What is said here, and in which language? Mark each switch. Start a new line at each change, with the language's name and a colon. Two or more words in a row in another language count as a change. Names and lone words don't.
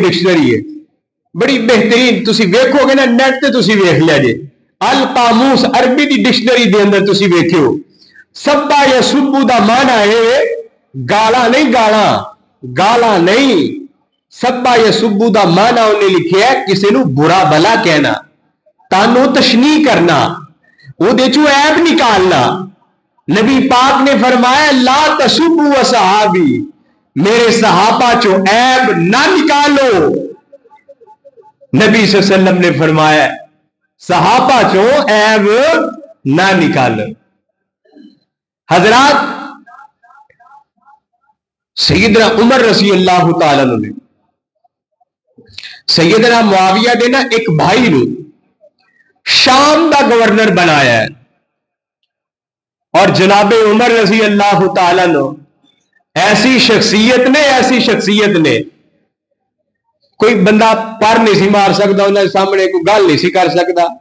Punjabi: ڈکشنری ہے بڑی بہترین تسی ویکھو گے نا نیٹ تے تسی ویکھ لیا جے القاموس عربی دی ڈکشنری دے اندر تسی ویکھیو
Arabic: سبا يا سبو
Punjabi: دا معنی ہے گالہ نہیں گالہ نہیں
Arabic: سبا يا سبو
Punjabi: دا معنی اونہاں لکھیا کسے نوں برا بھلا کہنا طعن تشنیع کرنا اوہدے چوں عیب نکالنا. نبی پاک نے فرمایا
Arabic: لا تسبوا أصحابي
Punjabi: میرے صحابہ چوں عیب نہ نکالو. नबी
Arabic: صلى الله عليه وسلم
Punjabi: نے فرمایا صحابہ چوں عیب نہ نکالو. حضرات سیدنا عمر
Arabic: رضي الله تعالى
Punjabi: نے سیدنا معاویہ دے نا اک بھائی نوں شام دا گورنر بنایا ہے اور جناب عمر
Arabic: رضي الله تعالى
Punjabi: نوں ایسی شخصیت نے کوئی بندہ پر نہیں سی مار سکتا اونہاں سامنے کوئی گل نہیں سی کر سکتا